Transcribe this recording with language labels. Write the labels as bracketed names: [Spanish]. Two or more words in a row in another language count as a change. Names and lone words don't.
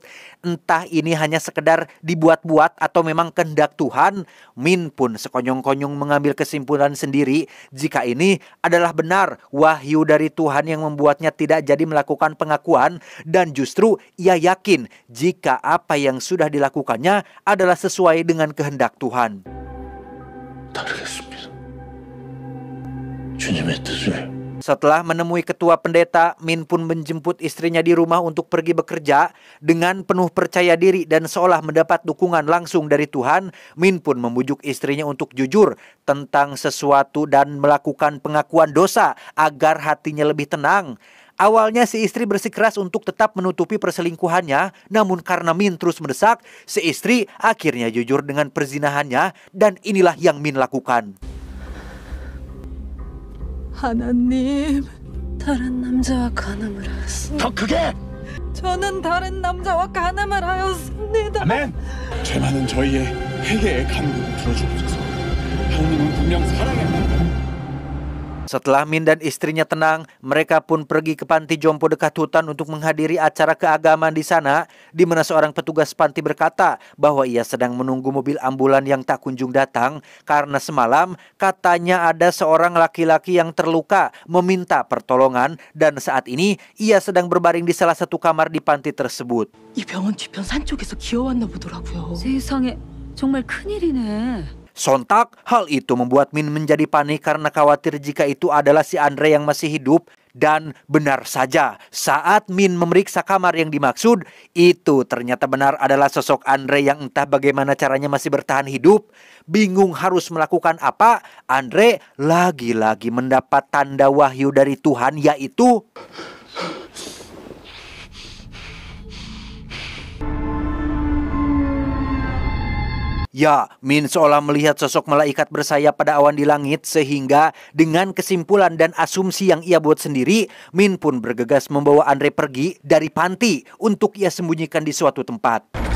[Indonesian] Entah ini hanya sekedar dibuat-buat atau memang kehendak Tuhan, Min pun sekonyong-konyong mengambil kesimpulan sendiri jika ini adalah benar wahyu dari Tuhan yang membuatnya tidak jadi melakukan pengakuan, dan justru ia yakin jika apa yang sudah dilakukannya adalah sesuai dengan kehendak Tuhan. [Korean] 다르겠습니다. 주님의 뜻을. [Indonesian] Setelah menemui ketua pendeta, Min pun menjemput istrinya di rumah untuk pergi bekerja. Dengan penuh percaya diri dan seolah mendapat dukungan langsung dari Tuhan, Min pun membujuk istrinya untuk jujur tentang sesuatu dan melakukan pengakuan dosa agar hatinya lebih tenang. Awalnya si istri bersikeras untuk tetap menutupi perselingkuhannya, namun karena Min terus mendesak, si istri akhirnya jujur dengan perzinahannya, dan inilah yang Min lakukan. [Korean] 하나님, 다른 남자와 간음을 하였습니다. 더 크게. 저는 다른 남자와 간음을 하였습니다. 아멘. 죄 많은 저희의 회개의 간구를 들어주옵소서. 하나님은 분명 사랑의 [Indonesian] Setelah Min dan istrinya tenang, mereka pun pergi ke panti jompo dekat hutan untuk menghadiri acara keagamaan di sana, di mana seorang petugas panti berkata bahwa ia sedang menunggu mobil ambulan yang tak kunjung datang karena semalam katanya ada seorang laki-laki yang terluka meminta pertolongan, dan saat ini ia sedang berbaring di salah satu kamar di panti tersebut. [Korean] 이 병원 뒤편 산 쪽에서 기어왔나 보더라고요. 세상에 정말 큰일이네. [Indonesian] Sontak, hal itu membuat Min menjadi panik karena khawatir jika itu adalah si Andre yang masih hidup. Dan benar saja, saat Min memeriksa kamar yang dimaksud, itu ternyata benar adalah sosok Andre yang entah bagaimana caranya masih bertahan hidup. Bingung harus melakukan apa, Andre lagi-lagi mendapat tanda wahyu dari Tuhan, yaitu ya, Min seolah melihat sosok malaikat bersayap pada awan di langit, sehingga dengan kesimpulan dan asumsi yang ia buat sendiri, Min pun bergegas membawa Andre pergi dari panti untuk ia sembunyikan di suatu tempat.